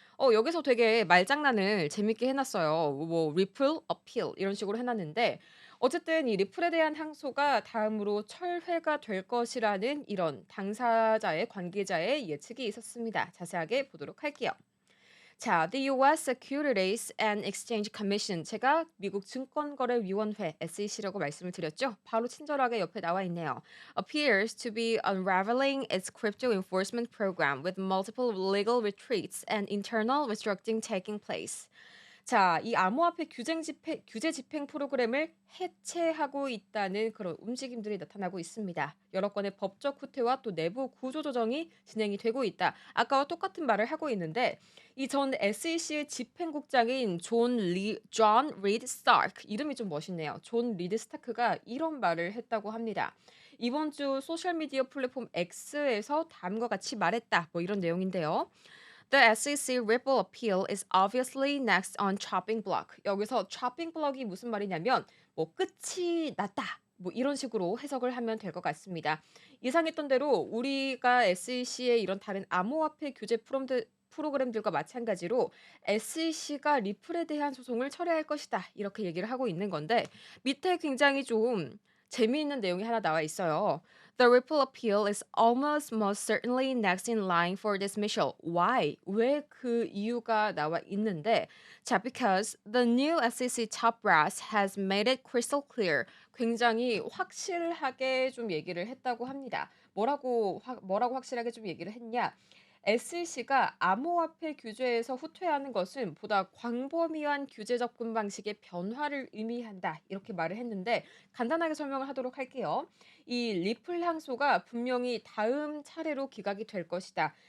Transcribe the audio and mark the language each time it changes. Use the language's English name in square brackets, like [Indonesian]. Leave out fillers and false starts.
[Korean] 여기서 되게 말장난을 재밌게 해놨어요. 뭐 리플, 어필 이런 식으로 해놨는데 어쨌든 이 리플에 대한 항소가 다음으로 철회가 될 것이라는 이런 당사자의 관계자의 예측이 있었습니다. 자세하게 보도록 할게요. 자, the U.S. Securities and Exchange Commission 제가 미국 증권거래위원회 SEC라고 말씀을 드렸죠. 바로 친절하게 옆에 나와 있네요. [English] Appears to be unraveling its crypto enforcement program with multiple legal retreats and internal restructuring taking place. [Korean] 자, 이 암호화폐 규제 집행 프로그램을 해체하고 있다는 그런 움직임들이 나타나고 있습니다. 여러 건의 법적 후퇴와 또 내부 구조 조정이 진행이 되고 있다. 아까와 똑같은 말을 하고 있는데 이 전 SEC의 집행국장인 존 리드 스타크 이름이 좀 멋있네요. 존 리드 스타크가 이런 말을 했다고 합니다. 이번 주 소셜미디어 플랫폼 X에서 다음과 같이 말했다. 뭐 이런 내용인데요. [English] The SEC Ripple appeal is obviously next on chopping block. [Korean] 여기서 chopping block이 무슨 말이냐면 뭐 끝이 났다. 뭐 이런 식으로 해석을 하면 될 것 같습니다. 예상했던 대로 우리가 SEC의 이런 다른 암호화폐 규제 프로그램들과 마찬가지로 SEC가 리플에 대한 소송을 처리할 것이다. 이렇게 얘기를 하고 있는 건데 밑에 굉장히 좀 재미있는 내용이 하나 나와 있어요. [English] The Ripple appeal is almost most certainly next in line for dismissal. Why? [Korean] 왜 그 이유가 나와 있는데 자, [English] because the new SEC top brass has made it crystal clear. [Korean] 굉장히 확실하게 좀 얘기를 했다고 합니다. 뭐라고 확실하게 좀 얘기를 했냐? SEC가 암호화폐 규제에서 후퇴하는 것은 보다 광범위한 규제 접근 방식의 변화를 의미한다. 이렇게 말을 했는데 간단하게 설명을 하도록 할게요. 이 리플 항소가 분명히 다음 차례로 기각이 될 것이다.